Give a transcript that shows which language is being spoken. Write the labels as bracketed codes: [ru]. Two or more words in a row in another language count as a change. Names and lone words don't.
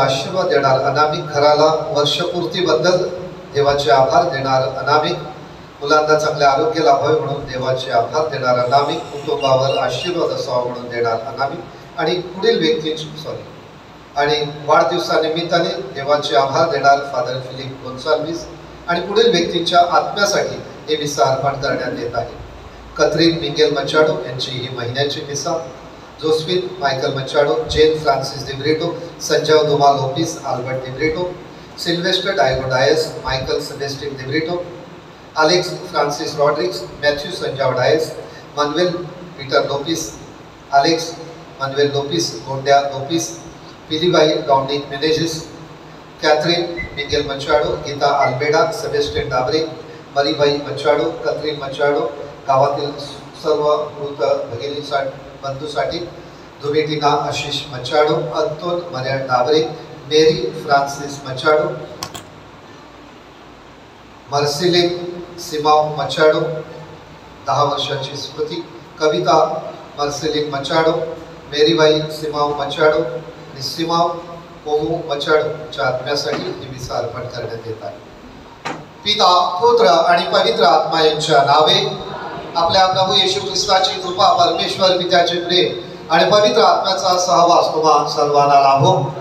[mr] आशीर्वाद देणार अनामिक, घराला वर्षपूर्तीबद्दल देवाचे आभार देणार अनामिक, मुलांना चांगले आरोग्य लाभावे म्हणून देवाचे आभार देणार अनामिक, कुटुंबावर आशीर्वाद असावा म्हणून देणार अनामिक, आणि पुढील व्यक्ती आणि वाढदिवसानिमित्ताने देवाचे आभार देणार फादर फिलिप गोन्साल्विस, आणि पुढील व्यक्तींच्या आत्म्यासाठी हे मिसा अर्पण करण्यात येत आहे. कतरीन मिंगेल मचाडो यांची ही महिन्याची मिसा, जोस्फिन मायकल मचाडो, जेन फ्रान्सिस दिब्रिटो, संजय दुमा लोपिस, आल्बर्ट दिब्रिटो, सिल्वेस्टर डायगो डायस, मायकल सेबेस्टिन दिब्रिटो, अलेक्स फ्रांसिस रॉड्रिक्स, मॅथ्यू संजाव डायस, मनवेल पीटर लोपिस, अलेक्स मनवेल लोपिस, गोंड्या लोपिस, पिलीबाई डॉमिनिक मेनेजिस, कॅथरीन मिगेल मचाडो, गीता अल्मेडा, सेबेस्टिन डाबरे, मरीबाई मचाडो, कतरीन मचाडो, गावातील सर्व मृत बंधूसाठी, धुमेटिना आशिष मचाडो, अंतोन मरिया डाबरे, मेरी फ्रांसिस मचाडो, मर्सिलिन सिमाव मचाडो 10 वर्षाची स्मृती, कविता मर्सिलिन मचाडो, मेरीबाई सिमाव मचाडो आणि सिमाव कोमू मचाडोच्या आत्म्यासाठी ही मिसा अर्पण करण्यात येत आहे. पिता, पुत्र आणि पवित्र आत्मा यांच्या नावे. आपल्या प्रभू येशू ख्रिस्ताची कृपा, परमेश्वर पित्याचे प्रेम आणि पवित्र आत्म्याचा सहवास तुम्हा सर्वांना लाभो.